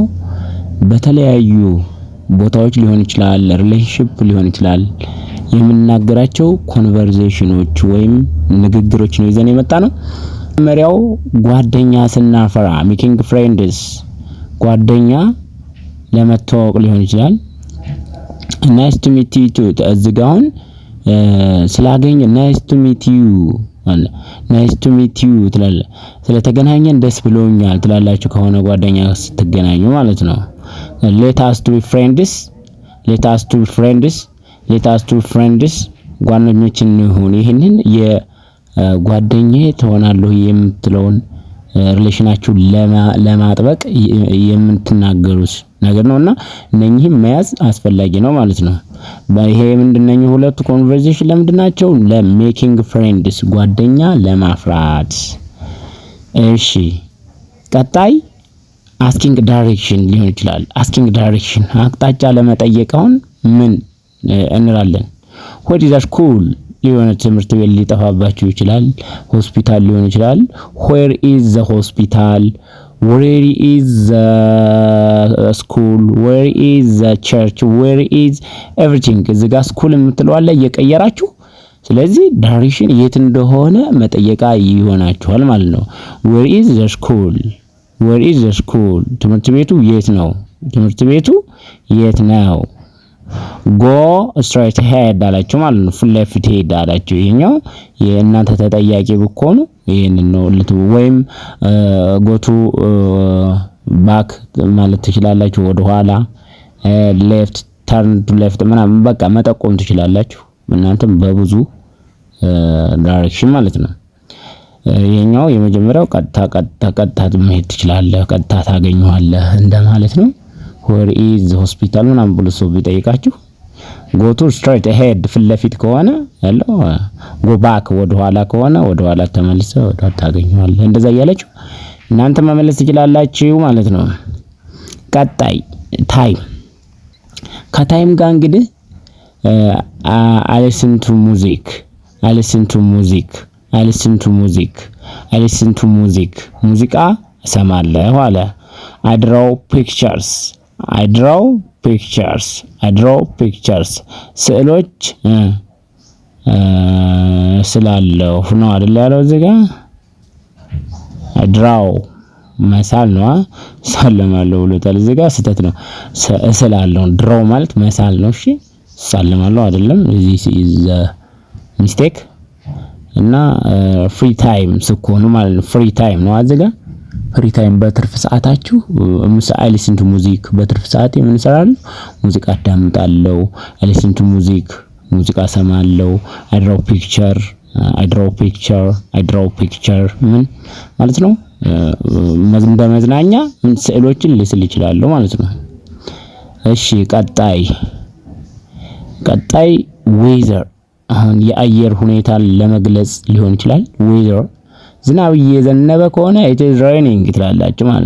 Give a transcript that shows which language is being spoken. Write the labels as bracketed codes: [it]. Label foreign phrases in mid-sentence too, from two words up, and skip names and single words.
[am] በተለያዩ ቦታዎች ሊሆን ይችላል፣ ሪሌሽንሺፕ ሊሆን ይችላል፣ የምንናገራቸው ኮንቨርሴሽኖች ወይም ንግግሮች ነው ይዘን የመጣ ነው። መጀመሪያው ጓደኛ ስናፈራ [en] making friends፣ [am] ጓደኛ ለመተዋወቅ ሊሆን ይችላል። [en] nice to meet you ቱ [am] እዝጋውን ስላገኘ [en] nice to meet you nice to meet you [am] ትላለ። ስለተገናኘን ደስ ብሎኛል ትላላችሁ ከሆነ ጓደኛ ስትገናኙ ማለት ነው። [en] let us to be friends let us to be friends let us to be friends [am] ጓደኞች እንሁን። ይሄንን የጓደኛዬ ትሆናለህ የምትለውን ሪሌሽናችሁ ለማጥበቅ የምትናገሩት ነገር ነውና እነኚህም መያዝ አስፈላጊ ነው ማለት ነው። ይሄ ምንድነው? ሁለቱ ኮንቨርሴሽን ለምንድናቸው? [en] ለmaking friends [am] ጓደኛ ለማፍራት። እሺ ቀጣይ [en] asking direction [am] ሊሆን ይችላል። [en] asking direction [am] አቅጣጫ ለመጠየቅ አሁን ምን እንላለን? [en] what is a school [am] ሊሆን ትምህርት ቤት ሊጠፋባችሁ ይችላል። ሆስፒታል ሊሆን ይችላል። [en] where is the hospital where is the school where is the church where is everything [am] እዚህ ጋር ስኩል የምትለው አለ እየቀየራችሁ። ስለዚህ ዳይሬክሽን የት እንደሆነ መጠየቃ ይሆናችኋል ማለት ነው። [en] where is the school where is the school [am] ትምህርት ቤቱ የት ነው? ትምህርት ቤቱ የት ነው? [en] go straight ahead [am] አላችሁ ማለት ነው። ፊት ለፊት ሄድ አላችሁ። ይሄኛው የእናንተ ተጠያቂ ብትሆኑ ይሄንን ነው ወይም [en] go to back [am] ማለት ትችላላችሁ። ወደ ኋላ [en] left turn to left [am] ምናምን በቃ መጠቆም ትችላላችሁ እናንተም በብዙ ዳይሬክሽን ማለት ነው። ይሄኛው የመጀመሪያው ቀጥታ መሄድ ትችላለህ፣ ቀጥታ ታገኘዋለህ እንደማለት ነው። [en] where is the hospital [am] ምናምን ብሎ ሰው ቢጠይቃችሁ [en] go to straight ahead [am] ፊት ለፊት ከሆነ ያለው [en] go back [am] ወደ ኋላ ከሆነ ወደ ኋላ ተመልሰህ ወደ ታገኘዋለህ። እንደዛ እያላችሁ እናንተ መመለስ ትችላላችሁ ማለት ነው። ቀጣይ ታይም። ከታይም ጋር እንግዲህ [en] I listen to music I listen to music I listen to music I listen to music [am] ሙዚቃ እሰማለሁ አለ። [en] I draw pictures I draw pictures I draw pictures ስዕሎች [am] ስላለው ነው አይደል ያለው እዚህ ጋር [en] I draw [am] መሳል ነው ሳለማለሁ ብሎታል። እዚህ ጋር ስህተት ነው። ስላለው draw ማለት መሳል ነው። እሺ ሳለማለሁ አይደለም። [en] this is a mistake [am] እና [en] free time [am] ስኮኑ ማለት ነው። [en] free time [am] ነው እዚህ ጋር [en] free time [am] በትርፍ ሰዓታችሁ [en] I listen to music [am] በትርፍ ሰዓት ምን እሰራለሁ? ሙዚቃ አዳምጣለሁ። [en] I listen to music [am] ሙዚቃ ሰማለሁ። [en] I draw picture I draw picture I draw picture [am] ምን ማለት ነው? በመዝናኛ ምን ስዕሎችን ልስል ይችላል ማለት ነው። እሺ ቀጣይ weather አሁን የአየር ሁኔታን ለመግለጽ ሊሆን ይችላል። weather ዝናብ እየዘነበ ከሆነ [en] it is raining [am] ትላላችሁ ማለት